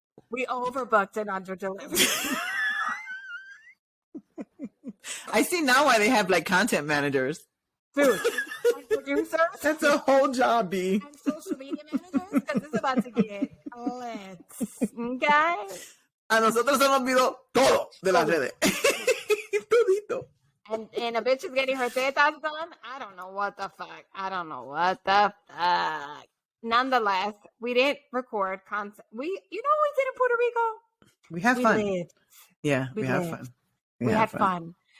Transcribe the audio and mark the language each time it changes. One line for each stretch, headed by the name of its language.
English: We overbooked and underdelivered. I see now why they have like content managers. Dude, producers. That's a whole job, B. And social media managers, because it's about to get lit. Okay?
Spanish: A nosotros se nos olvidó todo de las redes. Todito.
English: And a bitch is getting her tetas done. I don't know what the fuck. Nonetheless, we didn't record content. We did in Puerto Rico? We had fun. Lived. Yeah, we had fun. We had fun.